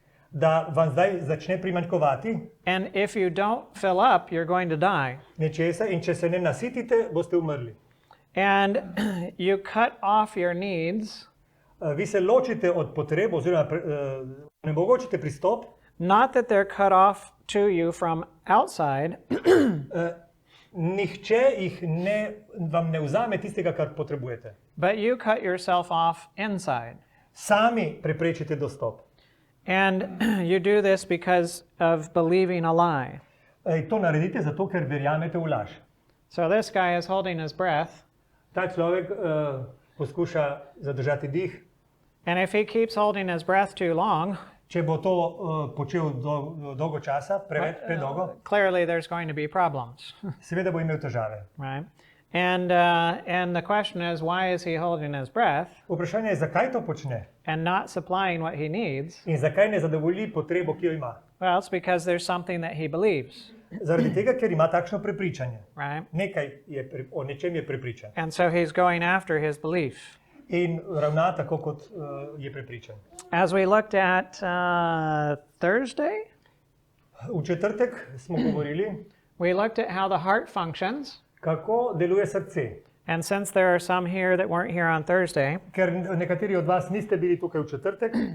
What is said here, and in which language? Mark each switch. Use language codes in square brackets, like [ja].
[sl] da vam zdaj začne primanjkovati [en] and if you don't fill up, you're going to die. [sl] nečesa in če se ne nasitite, boste umrli. [en] And you cut off your needs, [sl] Vi se ločite od potreb oziroma onemogočite pristop, [en] not that they're cut off to you from outside, [sl] nihče vam ne vzame tistega, kar potrebujete. [en] but you cut yourself off inside. [sl] Sami preprečite dostop. [en] And you do this because of believing a lie. [sl] To naredite zato, ker verjamete v laž. [en] So this guy is holding his breath, [sl] Ta človek poskuša zadržati dih. [en] and if he keeps holding his breath too long, [sl] Če bo to počel dolgo časa, predolgo, [en] clearly there's going to be problems, [sl] seveda bo imel težave. [en] right? And the question is, why is he holding his breath [sl] Vprašanje je, zakaj to počne [en] and not supplying what he needs? [sl] in zakaj ne zadovolji potrebo, ki jo ima. [en] Well, it's because there's something that he believes. [sl] Zaradi tega, ker ima takšno prepričanje. [en] right? [sl] O nečem je prepričan. [en] And so he's going after his belief. [sl] In ravna tako, kot je prepričan. [en] As we looked at Thursday, [sl] V četrtek smo govorili, [en] we looked at how the heart functions. [sl] kako deluje srce. [en] And since there are some here that weren't here on Thursday, [sl] Ker nekateri od vas niste bili tukaj v četrtek,